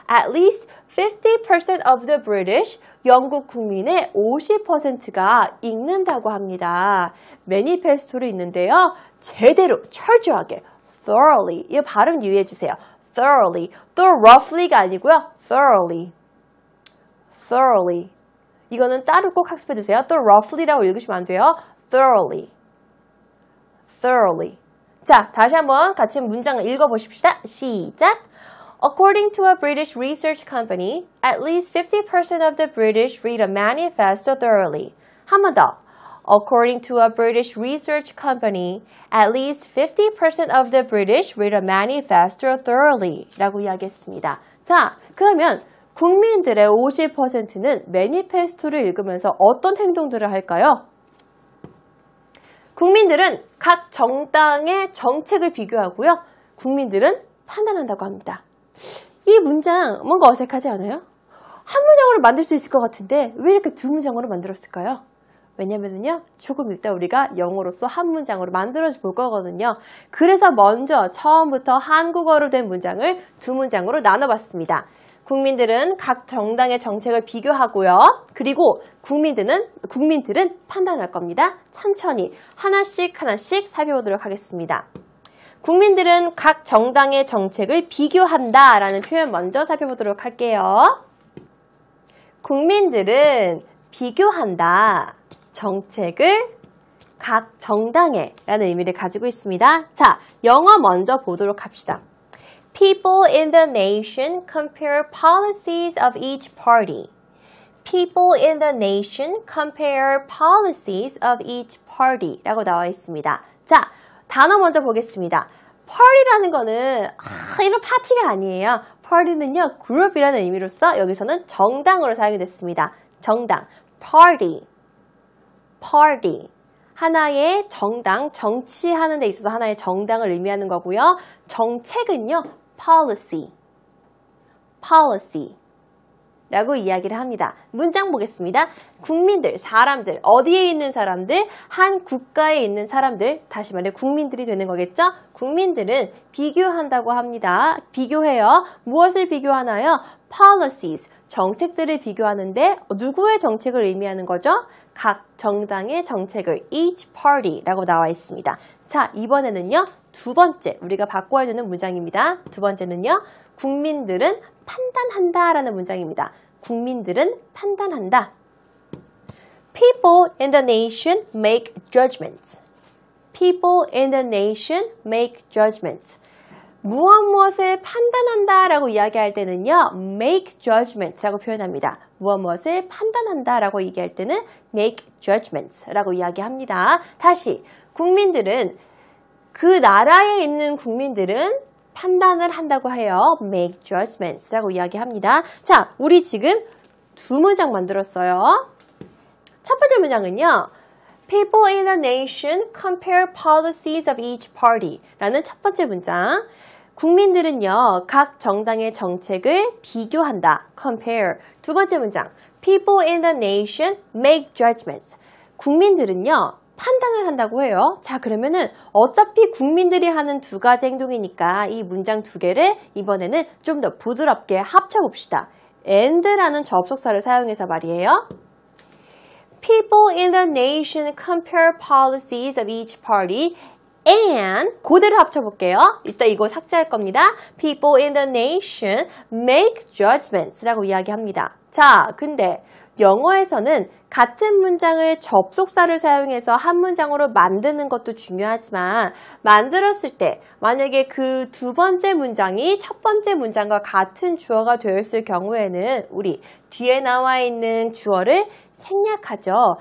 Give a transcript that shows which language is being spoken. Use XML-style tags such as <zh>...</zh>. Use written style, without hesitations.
<en>At least 50% of the British,</en> <ko>영국 국민의 50%가 읽는다고 합니다. 매니페스토를 읽는데요. 제대로, 철저하게, thoroughly, 이 발음 유의해 주세요. thoroughly, 또 roughly가 아니고요.</ko> <en>thoroughly, thoroughly.</en> <ko>이거는 따로 꼭 학습해 주세요. 또 roughly라고 읽으시면 안 돼요.</ko> <en>thoroughly, thoroughly.</en> <ko>자, 다시 한번 같이 문장을 읽어보십시다. 시작!</ko> <en>According to a British research company, at least 50% of the British read a manifesto thoroughly.</en> <ko>한 번 더.</ko> <en>According to a British research company, at least 50% of the British read a manifesto thoroughly.</en> <ko>라고 이야기했습니다. 자, 그러면 국민들의 50%는 매니페스토를 읽으면서 어떤 행동들을 할까요? 국민들은 각 정당의 정책을 비교하고요. 국민들은 판단한다고 합니다. 이 문장 뭔가 어색하지 않아요? 한 문장으로 만들 수 있을 것 같은데 왜 이렇게 두 문장으로 만들었을까요? 왜냐면요, 조금 이따 우리가 영어로서 한 문장으로 만들어 볼 거거든요. 그래서 먼저 처음부터 한국어로 된 문장을 두 문장으로 나눠봤습니다. 국민들은 각 정당의 정책을 비교하고요. 그리고 국민들은 판단할 겁니다. 천천히 하나씩 살펴보도록 하겠습니다. 국민들은 각 정당의 정책을 비교한다 라는 표현 먼저 살펴보도록 할게요. 국민들은 비교한다. 정책을 각 정당에 라는 의미를 가지고 있습니다. 자, 영어 먼저 보도록 합시다.</ko> <en>People in the nation compare policies of each party. People in the nation compare policies of each party</en> <ko>라고 나와 있습니다. 자, 단어 먼저 보겠습니다. party라는 거는 이런 파티가 아니에요. party는요, 그룹이라는 의미로서 여기서는 정당으로 사용이 됐습니다. 정당, party. 하나의 정당, 정치하는 데 있어서 하나의 정당을 의미하는 거고요. 정책은요, policy 라고 이야기를 합니다. 문장 보겠습니다. 국민들, 사람들, 어디에 있는 사람들? 한 국가에 있는 사람들, 다시 말해 국민들이 되는 거겠죠? 국민들은 비교한다고 합니다. 비교해요. 무엇을 비교하나요? policies, 정책들을 비교하는데 누구의 정책을 의미하는 거죠? 각 정당의 정책을 each party라고 나와 있습니다. 자, 이번에는요. 두 번째, 우리가 바꿔야 되는 문장입니다. 두 번째는요. 국민들은 판단한다 라는 문장입니다. 국민들은 판단한다.</ko> <en>People in the nation make judgments. People in the nation make judgments.</en> <ko>무엇을 판단한다 라고 이야기할 때는요. make judgments 라고 표현합니다. 무엇을 판단한다 라고 얘기할 때는 make judgments 라고 이야기합니다. 다시, 국민들은, 그 나라에 있는 국민들은 판단을 한다고 해요. make judgments 라고 이야기합니다. 자, 우리 지금 두 문장 만들었어요. 첫 번째 문장은요.</ko> <en>People in the nation compare policies of each party</en> <ko>라는 첫 번째 문장. 국민들은요, 각 정당의 정책을 비교한다. compare. 두 번째 문장.</ko> <en>People in the nation make judgments.</en> <ko>국민들은요, 판단을 한다고 해요. 자, 그러면은 어차피 국민들이 하는 두 가지 행동이니까 이 문장 두 개를 이번에는 좀 더 부드럽게 합쳐봅시다. and라는 접속사를 사용해서 말이에요.</ko> <en>People in the nation compare policies of each party and</en> <ko>그대로 합쳐볼게요. 이따 이거 삭제할 겁니다.</ko> <en>People in the nation make judgments</en> <ko>라고 이야기합니다. 자, 근데 영어에서는 같은 문장을 접속사를 사용해서 한 문장으로 만드는 것도 중요하지만 만들었을 때 만약에 그 두 번째 문장이 첫 번째 문장과 같은 주어가 되었을 경우에는 우리 뒤에 나와 있는 주어를 생략하죠.</ko>